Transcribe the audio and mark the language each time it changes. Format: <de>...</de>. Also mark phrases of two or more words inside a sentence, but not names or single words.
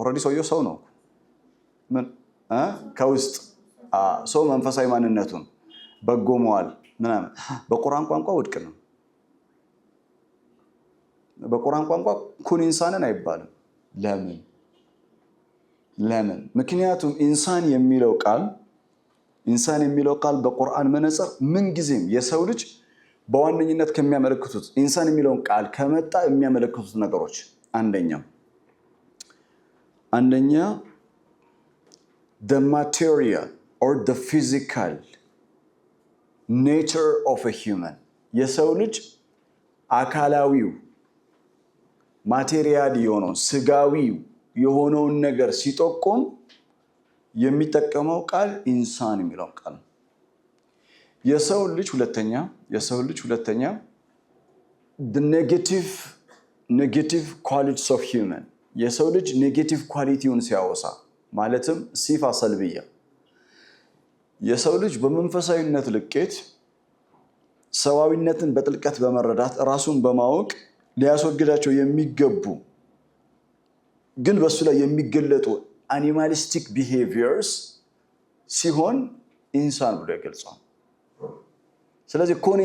<am>ኦልሬዲ ሰውየው ሰው ነው። ምን ከውስጥ ሰው መንፈሳዊ ማንነቱን በጎ መዋል ምናምን በቁርአን ቋንቋ ውድቅ ነው። በቁርአን ቋንቋ</am> <ar>كن إنسانا</ar> <am>አይባልም። ለምን? ምክንያቱም ኢንሳን የሚለው ቃል በቁርአን መነጽር ምን ጊዜም የሰው ልጅ በዋነኝነት ከሚያመለክቱት ኢንሳን የሚለውን ቃል ከመጣ የሚያመለክቱት ነገሮች</am> <en>አንደኛ the material or the physical nature of a human,</en> <am>የሰው ልጅ አካላዊው ማቴሪያል የሆነው ስጋዊው የሆነውን ነገር ሲጠቆም የሚጠቀመው ቃል ኢንሳን የሚለው ቃል። የሰው ልጅ ሁለተኛ the</am> <en>negative qualities of human,</en> <am>የሰው ልጅ</am> <en>negative quality</en> <am>ሲያወሳ ማለትም</am> <ar>صفة سلبية</ar> <am>የሰው ልጅ በመንፈሳዊነት ልቄት ሰዋዊነትን በጥልቀት በመረዳት ራሱን በማወቅ ሊያስወግዳቸው የሚገቡ ግን በሱ ላይ የሚገለጡ</am> <en>animalistic behaviors</en> <am>ሲሆን ኢንሳን ብሎ ይገልጻል። ስለዚህ ኩን</am>